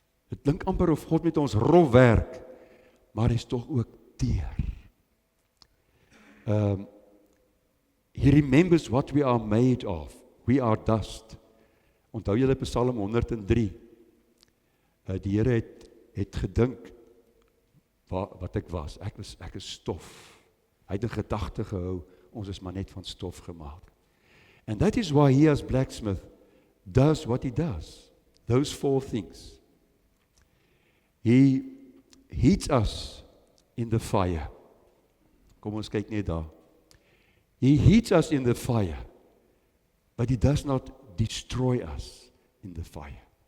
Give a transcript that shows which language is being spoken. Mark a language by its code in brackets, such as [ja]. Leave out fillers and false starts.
[af] Het klink amper of God met ons rof werk, maar hy is tog ook teer. [en] He remembers what we are made of. We are dust. [af] Onthou julle Psalm 103. Die Here het gedink wat ek was. Ek is stof. Hy het 'n gedagte gehou, ons is maar net van stof gemaak. [en] And that is why he as blacksmith does what he does. Those 4 things. He heats us in the fire. [af] Kom ons kyk net daar. [en] He heats us in the fire, but he does not destroy us in the fire.